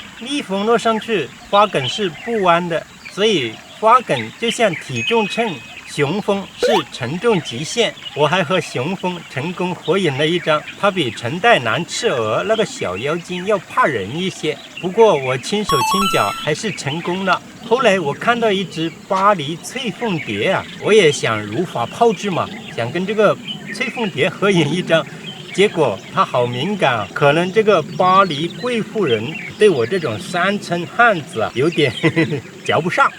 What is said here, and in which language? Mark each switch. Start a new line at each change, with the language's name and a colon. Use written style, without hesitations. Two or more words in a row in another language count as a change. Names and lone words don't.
Chinese: 蜜蜂落上去，花梗是不彎的，所以花梗就像體重秤。雄蜂是承重極限，我還和雄蜂成功合影了一張。它比橙帶南赤蛾那個小妖精要怕人一些，不過我輕手輕腳還是成功了。後來我看到一隻巴黎翠鳳蝶啊，我也想如法炮製嘛，想跟這個翠鳳蝶合影一張。結果它好敏感啊，可能這個巴黎貴婦人對我這種山村漢子啊有點瞧不上。